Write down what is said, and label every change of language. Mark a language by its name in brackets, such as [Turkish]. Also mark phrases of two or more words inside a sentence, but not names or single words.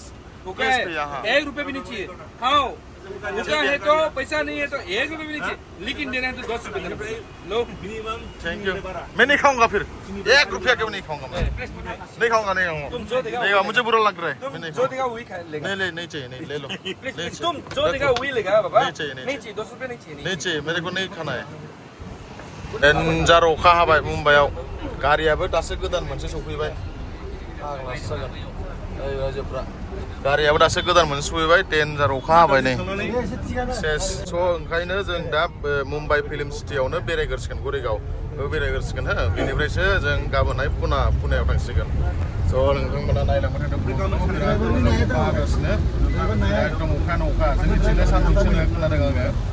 [Hindi] भूखा 1 रुपया भी नहीं चाहिए खाओ भूखा है तो पैसा नहीं है तो 1 रुपया भी नहीं चाहिए लेकिन देना है तो 10 रुपया देना लो मिनिमम [English] thank you [Hindi] मैं नहीं खाऊंगा फिर 1 रुपया क्यों नहीं खाऊंगा मैं नहीं खाऊंगा तुम जो देगा नहीं मुझे बुरा लग रहा है मैं नहीं जो देगा वही खा लेगा नहीं चाहिए नहीं ले लो तुम जो देगा वही लेगा बाबा नहीं चाहिए 10 रुपया नहीं चाहिए नहीं चाहिए मेरे को नहीं खाना है [Bodo] डेन्जार अखा हाबाय मुम्बाइआव गारियाबो दासो गोदान मोनसे सफैबाय फाग्लासो जागोन रायजोफ्रा गारियाबो दासो गोदान मोनसे सफैबाय डेन्जार अखा हाबाय नै सेस स' ओंखायनो जों दा मुम्बाइ [English] film city [Bodo] बेरायग्रोसिगोन गुरेगाव बेरायग्रोसिगोन हो बेनिफ्रायसो जों गाबोनहाय पुनायाव थांसिगोन स' नोंथांमोना नायलांबाय थादों बिराद हागासिनो एकदम अखायानो अखा जोंनिथिंनो सान्दुंसो खोनादों आङो